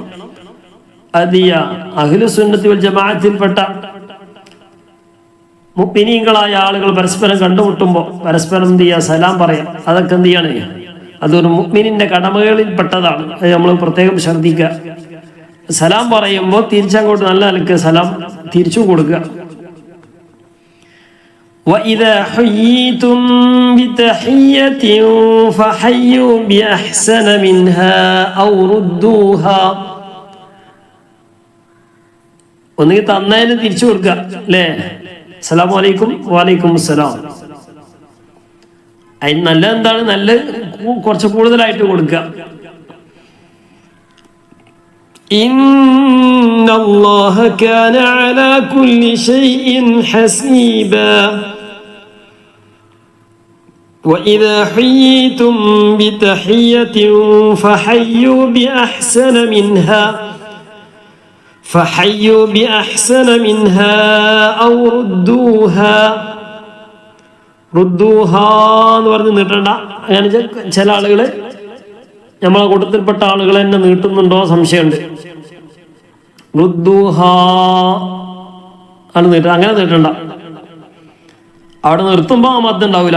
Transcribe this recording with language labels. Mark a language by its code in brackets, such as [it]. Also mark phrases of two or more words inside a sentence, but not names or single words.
[ml] അഹ്ലു സുന്നത്തി വൽ ജമാഅത്തിൽപ്പെട്ട മുഅ്മിനീങ്ങളായ ആളുകൾ പരസ്പരം കണ്ടുമുട്ടുമ്പോൾ പരസ്പരം എന്ത് ചെയ്യുക? സലാം പറയാം. അതൊക്കെ എന്ത് ചെയ്യാണ്? അതൊരു മുഅ്മിനിന്റെ കടമകളിൽപ്പെട്ടതാണ്. അത് നമ്മൾ പ്രത്യേകം ശ്രദ്ധിക്കുക. സലാം പറയുമ്പോൾ തിരിച്ചങ്ങോട്ട് നല്ല നിലക്ക് സലാം തിരിച്ചു കൊടുക്കുക. [ar] وَإِذَا حُيِّيتُم بِتَحِيَّةٍ فَحَيُّوا بِأَحْسَنَ مِنْهَا أَوْ رُدُّوهَا. [ml] ഒന്നുകിൽ തന്നതിന് തിരിച്ചു കൊടുക്കുക. അല്ലേ? [ar] السلام عليكم وعليكم السلام. [ml] അതിന് നല്ല എന്താണ്? നല്ല കുറച്ച് കൂടുതലായിട്ട് കൊടുക്കുക. [ar] إن الله كان على كل شيء حسيبا. وإذا حييتم بتحية فحيوا بأحسن منها أو ردوها [ml] എന്ന് പറഞ്ഞ് നീട്ടണ്ട. അങ്ങനെ ചില ആളുകൾ നമ്മളെ കൂട്ടത്തിൽപ്പെട്ട ആളുകൾ എന്നെ നീട്ടുന്നുണ്ടോ സംശയമുണ്ട്. റുദ്ദൂഹ ആണ് നീട്ട, അങ്ങനെ നീട്ടണ്ട. അവിടെ നിർത്തുമ്പോ ആ മദ്ദ് ഉണ്ടാവില്ല.